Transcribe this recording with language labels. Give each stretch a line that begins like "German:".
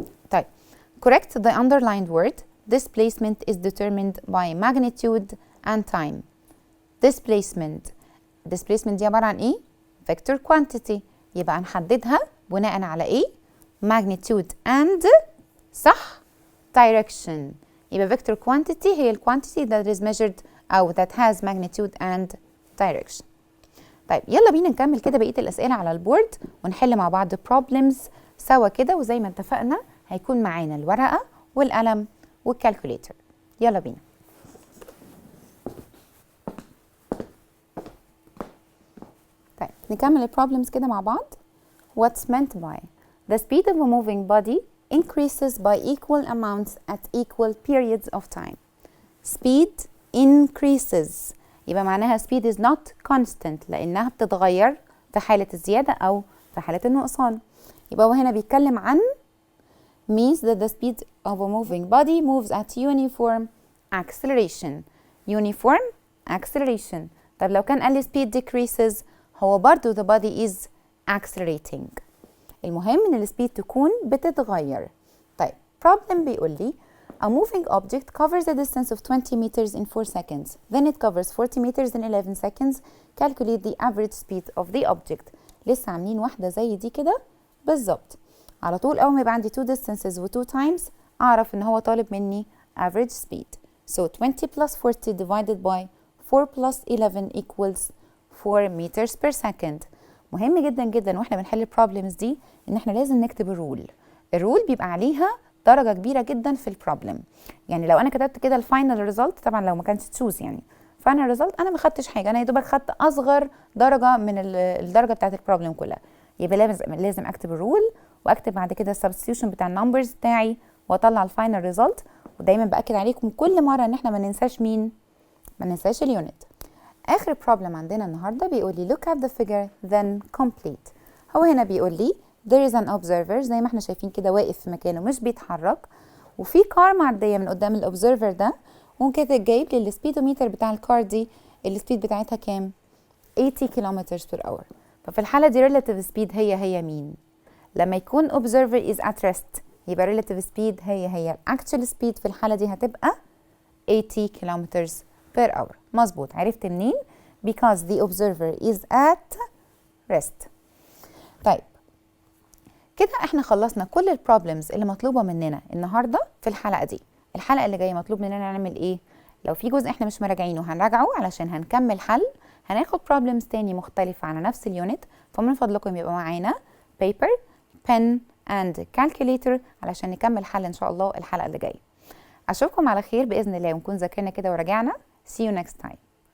English: طيب correct the underlined word. Displacement is determined by magnitude and time.
Arabic: displacement دي عبارة عن ايه؟ vector quantity، يبقى هنحددها بناء على ايه؟ magnitude and صح direction. يبقى
English: vector quantity هي ال quantity that is measured أو that has magnitude and direction.
Arabic: طيب يلا بينا نكمل كده بقية الأسئلة على البورد ونحل مع بعض problems سوا كده، وزي ما اتفقنا هيكون معانا الورقة والقلم والكالكوليتر. يلا بينا. طيب نكمل البروبلمز كده مع بعض.
English: What's meant by the speed of a moving body increases by equal amounts at equal periods of time.
Arabic: Speed increases يبقى معناها
English: speed is not constant
Arabic: لأنها بتتغير في حالة الزيادة أو في حالة النقصان. يبقى هو هنا بيتكلم عن
English: means that the speed of a moving body moves at uniform acceleration. Uniform acceleration.
Arabic: طب لو كان قال لي speed decreases هو برضو
English: the body is accelerating.
Arabic: المهم ان السبيد تكون بتتغير. طيب
English: problem
Arabic: بيقول لي
English: a moving object covers a distance of 20 meters in 4 seconds. Then it covers 40 meters in 11 seconds. Calculate the average speed of the object.
Arabic: لسه عاملين واحدة زي دي كده بالظبط. على طول أول ما يبقى عندي 2 distances و 2 times أعرف إن هو طالب مني average speed.
English: So 20 plus 40 divided by 4 plus 11 equals 4 meters per second.
Arabic: مهم جدا جدا واحنا بنحل البروبلمز دي ان احنا لازم نكتب الرول بيبقى عليها درجه كبيره جدا في البروبلم. يعني لو انا كتبت كده الفاينل ريزلت، طبعا لو ما كانش تشوز يعني فاينل ريزلت انا ما خدتش حاجه، انا يا دوبك خدت اصغر درجه من الدرجه بتاعت البروبلم كلها. يبقى لازم اكتب الرول واكتب بعد كده السبستيوشن بتاع النمبرز بتاعي واطلع الفاينل ريزلت. ودايما باكد عليكم كل مره ان احنا ما ننساش مين؟ ما ننساش اليونت. آخر بروبلم عندنا النهاردة بيقول لي
English: look at the figure then complete.
Arabic: هو هنا بيقول لي
English: there is an observer
Arabic: زي ما احنا شايفين كده واقف في مكانه مش بيتحرك، وفي كار معدية من قدام الأوبزرفر ده، وكده جايب لي السبيدوميتر بتاع الكار دي السبيد بتاعتها كام؟ 80 كيلومتر per hour. ففي الحالة دي relative speed هي مين؟ لما يكون
English: observer is at rest
Arabic: يبقى relative speed هي actual speed في الحالة دي هتبقى 80 كيلومتر per hour. مظبوط. عرفت منين؟
English: because the observer is at rest.
Arabic: طيب كده احنا خلصنا كل البروبلمز اللي مطلوبة مننا النهاردة في الحلقة دي. الحلقة اللي جاية مطلوب مننا نعمل ايه؟ لو في جزء احنا مش مراجعينه هنراجعه علشان هنكمل حل، هناخد بروبلمز تاني مختلفة على نفس اليونت، فمن فضلكم يبقى معانا paper, pen and calculator علشان نكمل حل ان شاء الله الحلقة اللي جاية. اشوفكم على خير بإذن الله ونكون ذاكرنا كده وراجعنا.
English: See you next time.